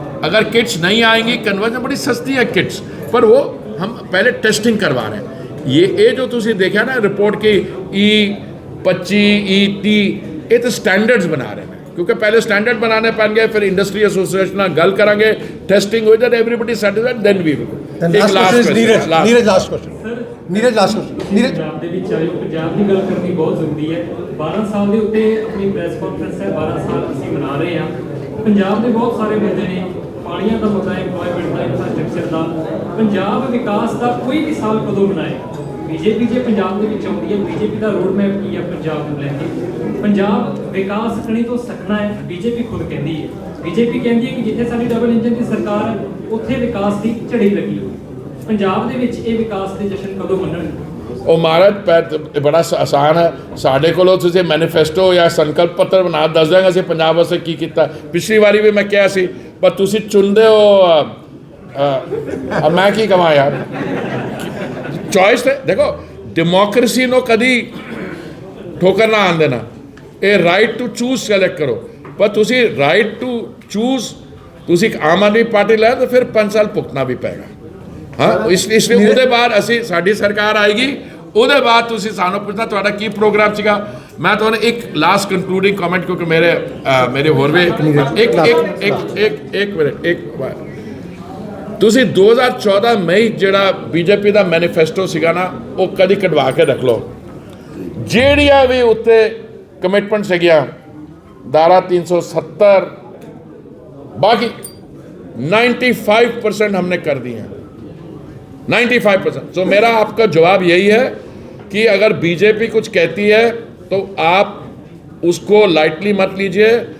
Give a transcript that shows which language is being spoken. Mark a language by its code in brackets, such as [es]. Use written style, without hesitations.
[hi] अगर किट्स नहीं आएंगी, कन्वर्जन बड़ी सस्ती है किट्स, पर वो हम पहले टेस्टिंग करवा रहे हैं। ये जो तुसी देखा ना रिपोर्ट की E25 E30 ये तो स्टैंडर्ड्स बना रहे हैं, क्योंकि पहले स्टैंडर्ड बनाने पान गए, फिर इंडस्ट्री एसोसिएशन ना गल करेंगे, टेस्टिंग हो जाए, [en] Everybody satisfied, then we will. Neeraj last question [pa] Punjab ਦੇ ਵਿੱਚ ਆਏ ਪੰਜਾਬ ਦੀ ਗੱਲ ਕਰਨੀ ਬਹੁਤ ਜ਼ਰੂਰੀ ਹੈ। 12 ਸਾਲ ਦੇ ਉੱਤੇ ਆਪਣੀ ਪ੍ਰੈਸ ਕਾਨਫਰੰਸ ਹੈ, 12 ਸਾਲ ਅਸੀਂ ਮਨਾ ਰਹੇ ਹਾਂ। ਪੰਜਾਬ ਦੇ ਬਹੁਤ ਸਾਰੇ ਮੁੱਦੇ ਨੇ, ਪਾਣੀਆਂ ਦਾ ਮੁੱਦਾ, ਇੰਪਲੋਇਮੈਂਟ ਦਾ, ਇੰਫਰਾਸਟ੍ਰਕਚਰ ਦਾ। ਪੰਜਾਬ ਵਿਕਾਸ ਦਾ ਕੋਈ ਵੀ ਸਾਲ ਕਦੋਂ ਮਨਾਏਗਾ? बीजेपी जे पंजाब ਦੇ ਵਿੱਚ ਆਉਂਦੀ ਹੈ, बीजेपी ਦਾ ਰੋਡ ਮੈਪ ਕੀ ਹੈ ਪੰਜਾਬ ਨੂੰ ਲੈ ਕੇ? ਪੰਜਾਬ ਵਿਕਾਸ ਕਣੀ ਤੋਂ ਸਕਣਾ ਹੈ, बीजेपी ਖੁਦ ਕਹਿੰਦੀ ਹੈ। बीजेपी ਕਹਿੰਦੀ ਹੈ ਕਿ ਜਿੱਥੇ ਸਾਡੀ ਡਬਲ ਇੰਜਨ ਦੀ ਸਰਕਾਰ ਹੈ ਉੱਥੇ ਵਿਕਾਸ ਦੀ ਝੜੀ ਲੱਗੀ ਹੋਈ। ਪੰਜਾਬ ਦੇ ਵਿੱਚ ਇਹ ਵਿਕਾਸ ਦੇ ਜਸ਼ਨ ਕਦੋਂ ਮੰਨਣਗੇ? ਉਹ ਮਹਾਰਾਜ ਬੜਾ ਆਸਾਨ ਹੈ। ਸਾਡੇ ਕੋਲੋਂ ਤੁਸੀਂ ਮੈਨੀਫੈਸਟੋ ਜਾਂ ਸੰਕਲਪ ਪੱਤਰ ਬਣਾ ਦੱਸ ਦਿਆਂਗੇ ਅਸੀਂ ਪੰਜਾਬ ਵਾਸਤੇ ਕੀ ਕੀਤਾ। ਪਿਛਲੀ ਵਾਰੀ ਵੀ ਮੈਂ ਕਿਹਾ ਸੀ, ਪਰ ਤੁਸੀਂ ਚੁਣਦੇ ਹੋ। ਮੈਂ ਕੀ ਕਹਾਂ ਯਾਰ, [hi] चॉइस है। देखो डेमोक्रेसी नो कदी ठोकर ना आन देना, ये राइट टू चूज सेलेक्ट करो। पर तुसी राइट टू चूज तुसी आम आदमी पार्टी लाए तो फिर 5 साल भुगतना भी पेगा। हाँ इसलिए [pa] ਉਹਦੇ ਬਾਅਦ ਅਸੀਂ ਸਾਡੀ ਸਰਕਾਰ ਆਏਗੀ, ਉਹਦੇ ਬਾਅਦ ਤੁਸੀਂ ਸਾਨੂੰ ਪੁੱਛਣਾ ਤੁਹਾਡਾ ਕੀ ਪ੍ਰੋਗਰਾਮ ਸੀਗਾ। ਮੈਂ ਤੁਹਾਨੂੰ ਇੱਕ ਲਾਸਟ ਕੰਕਲੂਡਿੰਗ ਕਮੈਂਟ, ਕਿਉਂਕਿ ਮੇਰੇ ਹੋਰ ਵੀ ਇੱਕ ਮਿੰਟ ਤੁਸੀਂ 2014 ਮਈ ਜਿਹੜਾ ਬੀਜੇਪੀ ਦਾ ਮੈਨੀਫੈਸਟੋ ਸੀਗਾ ਨਾ, ਉਹ ਕਦੀ ਕਢਵਾ ਕੇ ਰੱਖ ਲਓ। ਜਿਹੜੀਆਂ ਵੀ ਉੱਤੇ ਕਮਿਟਮੈਂਟ ਸੀਗੀਆਂ, [hi] धारा 370 बाकी 95% हमने कर दी हैं, 95%। तो मेरा आपका जवाब यही है कि अगर बीजेपी कुछ कहती है तो आप उसको लाइटली मत लीजिए।